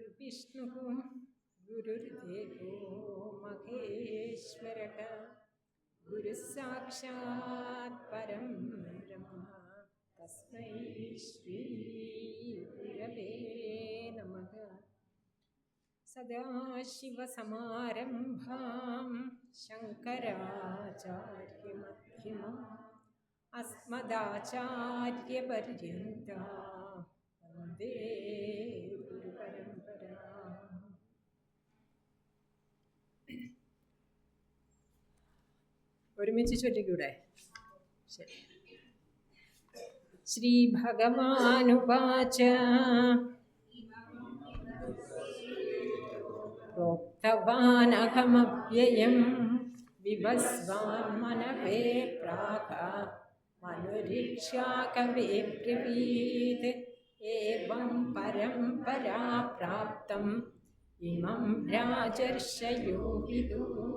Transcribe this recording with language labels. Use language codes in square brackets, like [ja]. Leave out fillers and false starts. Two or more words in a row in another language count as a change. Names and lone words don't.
[sa] गुरुर्विष्णुः गुरुर्देवो महेश्वरः गुरुः साक्षात् परं ब्रह्म तस्मै श्री गुरवे नमः। सदाशिवसमारम्भां शङ्कराचार्यमध्यमाम् अस्मदाचार्यपर्यन्तां वन्दे ഗുരുപരമ്പര. [ml] ഒരുമിച്ച് ചൊല്ലിക്കൂടെ? ശരി. [sa] ശ്രീ ഭഗവാനുവാച പ്രോക്തവാനഹമവ്യയം വിവസ്വാൻ മനവേ പ്രാഹ മനുരീക്ഷ്യാ കവേ ബ്രവീത് ഏവം പരംപരാ പ്രാപ്തം ഇമം രാജർഷയോ വിദുഃ